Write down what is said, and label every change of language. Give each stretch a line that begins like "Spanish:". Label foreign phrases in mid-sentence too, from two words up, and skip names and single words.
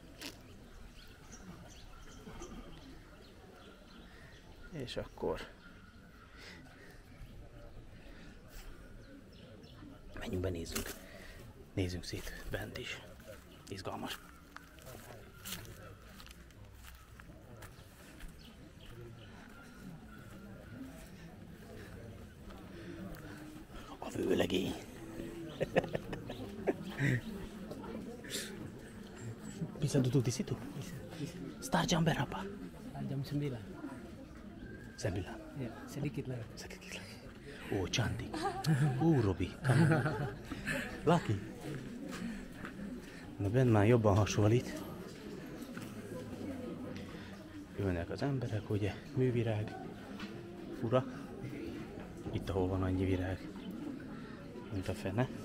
Hungarian: És akkor menjünk be, nézzünk szét bent is. Izgalmas. A vőlegény.
Indonesian: Bisa duduk di situ? Start jam berapa? Jam 9. 9. Ya, sedikit lagi. Sedikit lagi. Oh, cantik. Robi, Lucky.
Hungarian: Na bent már jobban hasonlít. Ülnek az emberek, ugye, művirág, fura. Itt, ahol van annyi virág, mint a fene.